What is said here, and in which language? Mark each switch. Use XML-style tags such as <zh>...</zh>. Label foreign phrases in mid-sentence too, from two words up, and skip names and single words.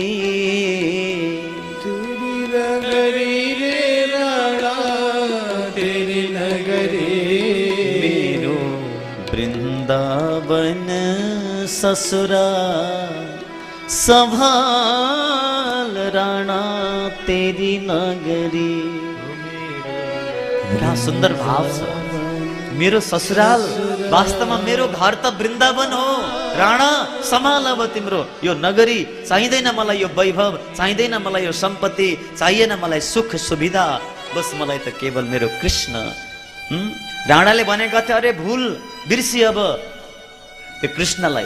<hi>तेरी नगरी रे राणा, तेरी नगरी। मेरो वृंदावन ससुरा, संभाल राणा तेरी नगरी।</hi> <ne>क्या सुंदर भाव छ। मेरो ससुराल वास्तवमा मेरो घर त वृन्दावन हो। राणा सम्हाल अब तिम्रो यो नगरी। चाहिँदैन मलाई यो वैभव, चाहिँदैन मलाई यो सम्पत्ति, चाहिएन मलाई सुख सुविधा, बस मलाई त केवल मेरो कृष्ण। राणाले भनेका थिए अरे भूल बिर्सी अब त्यो कृष्णलाई।</ne>